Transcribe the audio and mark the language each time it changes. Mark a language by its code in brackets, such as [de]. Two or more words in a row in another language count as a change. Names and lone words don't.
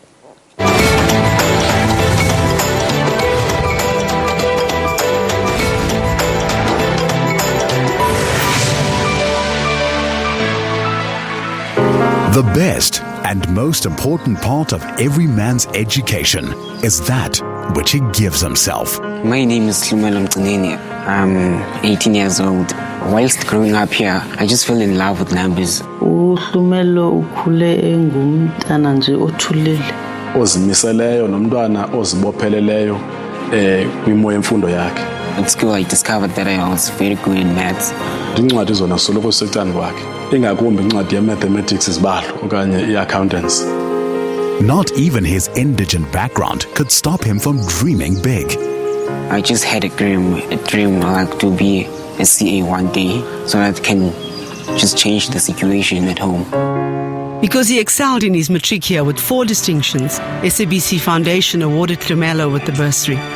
[en] The best and most important part of every man's education is that which he gives himself. My name is Thabo Mabogoane. I'm 18 years old. Whilst growing up here, I just fell in love with numbers. [xh] Ozimiseleyo nomntwana ozibopheleleyo kwimo yemfundo yakhe. [en] At school, I discovered that I was very good in maths. [xh] Incwadi zona soloko sectani kwakhe. Ingakumbi incwadi ye-mathematics izibalo okanye i-accountants. [en] Not even his indigent background could stop him from dreaming big. I just had a dream like to be a CA one day so that I can just change the situation at home. Because he excelled in his matric here with 4 distinctions, SABC Foundation awarded Tlumelo with the bursary.